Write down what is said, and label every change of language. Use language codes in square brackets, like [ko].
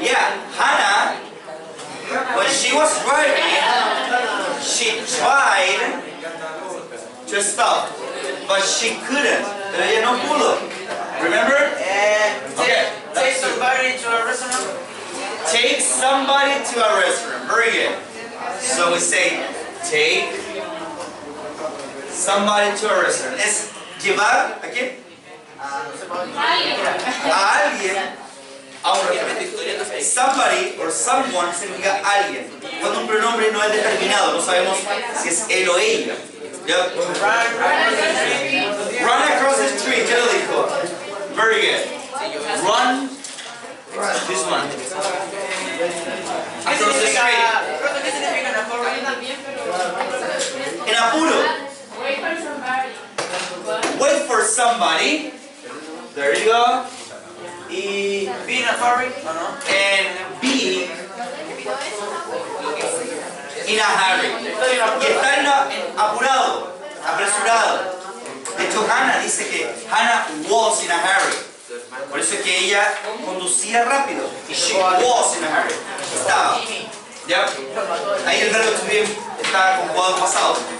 [en] Yeah, Hannah, when she was driving, she tried to stop, but she couldn't. [es] Pero ella no pudo. [en] Remember? Take somebody to a restaurant. Take somebody to a restaurant. Very good. So we say, take somebody to a restaurant. [es] Es llevar a quién? A alguien a un referente. [en] Somebody or someone [es] significa alguien. Cuando un pronombre no es determinado, no sabemos si es él o ella. [en] Yep. Run across the street. [es] ¿Qué lo dijo? [en] Very good. Run. This one. Across the street. [es] ¿Qué significa en hurry? En apuro. [en] Wait for somebody. There you go. Y Be in a hurry, [es] ¿o no? [en] and be in a hurry. [es] Y estar apurado, apresurado. De hecho, Hannah dice que Hannah [en] was in a hurry. [es] Por eso es que ella conducía rápido. Y [en] she was in a hurry. [es] Estaba. ¿Ya? Ahí el verbo to be está conjugado en pasado.